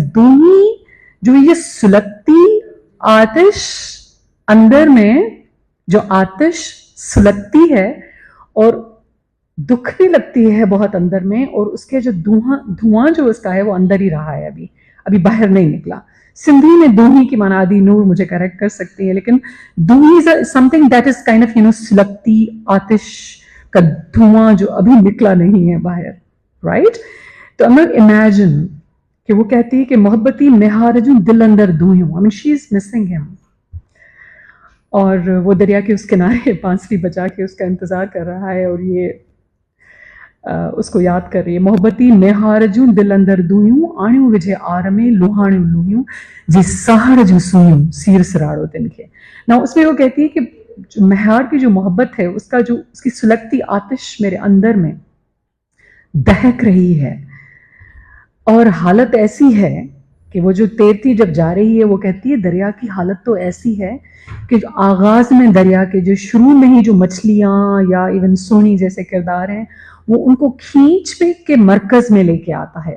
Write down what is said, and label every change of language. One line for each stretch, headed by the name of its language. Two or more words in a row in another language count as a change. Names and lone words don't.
Urdu: دوہی جو یہ سلگتی آتش، اندر میں جو آتش سلگتی ہے اور دکھنے لگتی ہے بہت اندر میں، اور اس کے جو دھواں جو اس کا ہے وہ اندر ہی رہا ہے، ابھی باہر نہیں نکلا. سندھی میں دوہی کی معنی آدی نور مجھے کریکٹ کر سکتی ہے، لیکن دوہی
English: is something that is kind of
Urdu: سلگتی آتش کا دھواں جو ابھی نکلا نہیں ہے باہر، رائٹ. تو اب امیجن کہ وہ کہتی ہے کہ
Sindhi: मोहब्बती मेहारजू दिल अंदर दूं.
English: I mean she is missing him
Urdu: اور وہ دریا کے اس کنارے بانسری بجا کے اس کا انتظار کر رہا ہے اور یہ اس کو یاد کر رہی ہے.
Sindhi: मोहब्बती मेहारजू दिल अंदर दूं, आणियूं विझे आर में लुहाणियूं लुहियूं जी साहड़ जूं सुहियूं सीर सिराड़ो तिन खे.
Urdu: نا اس میں وہ کہتی ہے کہ جو مہار کی جو محبت ہے اس کی سلگتی آتش میرے اندر میں دہک رہی ہے اور حالت ایسی ہے کہ وہ جو تیرتی جب جا رہی ہے وہ کہتی ہے دریا کی حالت تو ایسی ہے کہ جو آغاز میں دریا کے جو شروع میں ہی جو مچھلیاں یا ایون سوہنی جیسے کردار ہیں وہ ان کو کھینچ پے کے مرکز میں لے کے آتا ہے.